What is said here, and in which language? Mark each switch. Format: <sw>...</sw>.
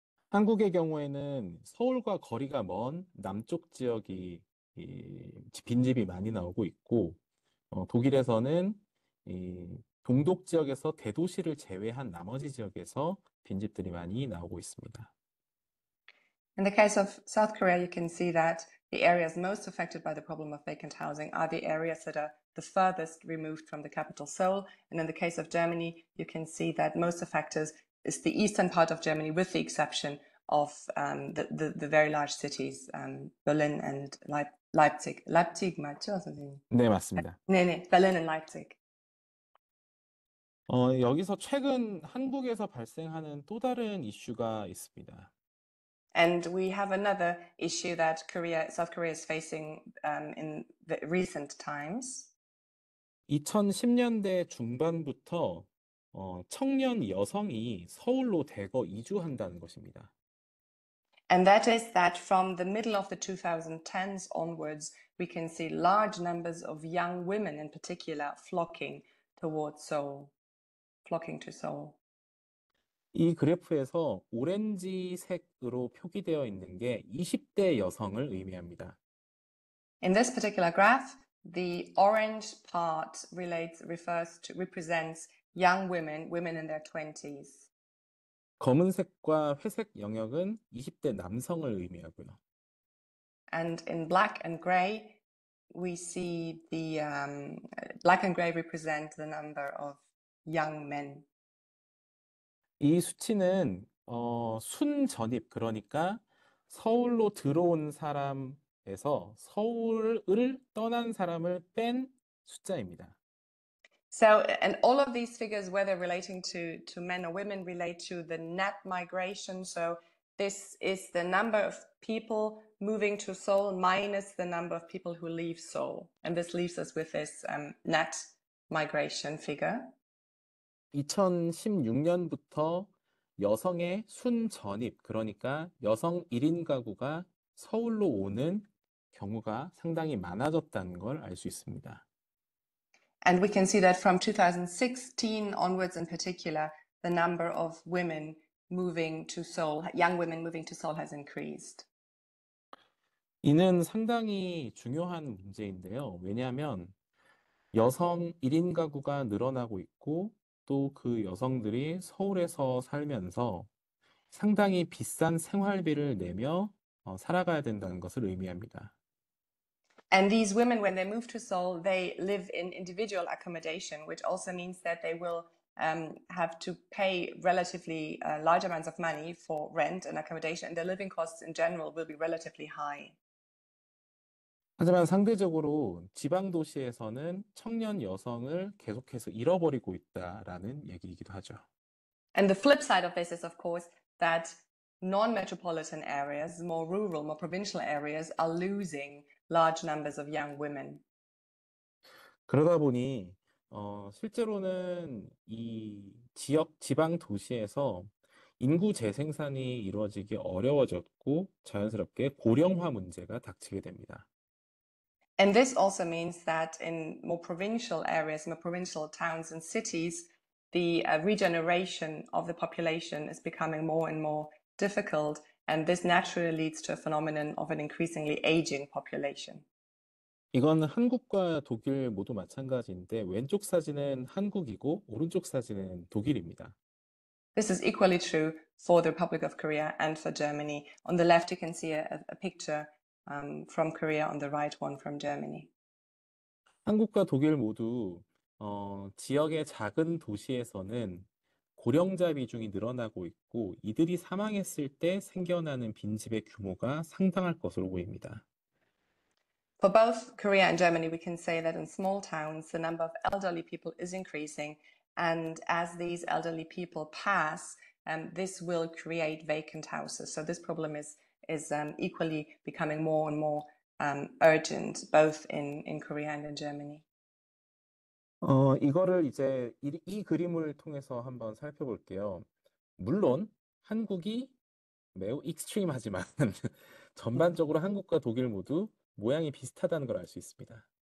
<ko>한국의 경우에는 서울과 거리가 먼 남쪽 지역이 빈집이 많이 나오고 있고 독일에서는 동독 지역에서 대도시를 제외한 나머지 지역에서 빈집들이 많이 나오고 있습니다.</ko> <en>In the case of South Korea, you can see that the areas most affected by the problem of vacant housing are the areas that are the furthest removed from the capital Seoul. And in the case of Germany, you can see that most affected is the eastern part of Germany, with the exception of the very large cities, Berlin and Leipzig.</en> <ko>Leipzig 맞죠, 선생님? 네, 맞습니다.</ko> <en>네네, Berlin and Leipzig.</en> <ko>여기서 최근 한국에서 발생하는 또 다른 이슈가 있습니다.</ko> <en>And we have another issue that South Korea is facing in the recent times.</en> <ko>2010년대 중반부터 청년 여성이 서울로 대거 이주한다는 것입니다.</ko> <en>And that is that from the middle of the 2010s onwards, we can see large numbers of young women in particular flocking towards Seoul, flocking to Seoul.</en> <ko>이 그래프에서 오렌지색으로 표기되어 있는 게 20대 여성을 의미합니다.</ko> <en>In this particular graph, the orange part represents young women, women in their 20s.</en> <ko>검은색과 회색 영역은 20대 남성을 의미하고요.</ko> <en>And in black and gray, we see the black and gray represent the number of young men.</en> <ko>이 수치는 순전입, 그러니까 서울로 들어온 사람에서 서울을 떠난 사람을 뺀 숫자입니다.</ko> <en>So, and all of these figures, whether relating to men or women, relate to the net migration. So this is the number of people moving to Seoul minus the number of people who leave Seoul. And this leaves us with this net migration figure.</en> <ko>2016년부터 여성의 순전입, 그러니까 여성 1인 가구가 서울로 오는 경우가 상당히 많아졌다는 걸 알 수 있습니다.</ko> <en>And we can see that from 2016 onwards in particular, the number of women moving to Seoul, young women moving to Seoul, has increased.</en> <ko>이는 상당히 중요한 문제인데요. 왜냐하면 여성 1인 가구가 늘어나고 있고 또 그 여성들이 서울에서 살면서 상당히 비싼 생활비를 내며 살아가야 된다는 것을 의미합니다.</ko> <en>And these women, when they move to Seoul, they live in individual accommodation, which also means that they will have to pay relatively large amounts of money for rent and accommodation, and their living costs in general will be relatively high.</en> <ko>하지만 상대적으로 지방 도시에서는 청년 여성을 계속해서 잃어버리고 있다라는 얘기이기도 하죠.</ko> <en>And the flip side of this is, of course, that non-metropolitan areas, more rural, more provincial areas, are losing large numbers of young women.</en> <ko>그러다 보니 실제로는 이 지방 도시에서 인구 재생산이 이루어지기 어려워졌고 자연스럽게 고령화 문제가 닥치게 됩니다.</ko> <en>And this also means that in more provincial areas, more provincial towns and cities, the regeneration of the population is becoming more and more difficult, and this naturally leads to a phenomenon of an increasingly aging population.</en> <ko>이건 한국과 독일 모두 마찬가지인데 왼쪽 사진은 한국이고 오른쪽 사진은 독일입니다.</ko> <en>This is equally true for the Republic of Korea and for Germany. On the left, you can see a picture from Korea, on the right one from Germany.</en> <ko>한국과 독일 모두 지역의 작은 도시에서는 고령자 비중이 늘어나고 있고 이들이 사망했을 때 생겨나는 빈집의 규모가 상당할 것으로 보입니다.</ko> <en>For both Korea and Germany, we can say that in small towns, the number of elderly people is increasing. And as these elderly people pass, this will create vacant houses. So this problem is equally becoming more and more urgent, both in Korea and in Germany.</en> <ko>이거를 이제 이 그림을 통해서 한번 살펴볼게요. 물론 한국이 매우 익스트림하지만 전반적으로 한국과 독일 모두 모양이 비슷하다는 걸 알 수 있습니다.</ko>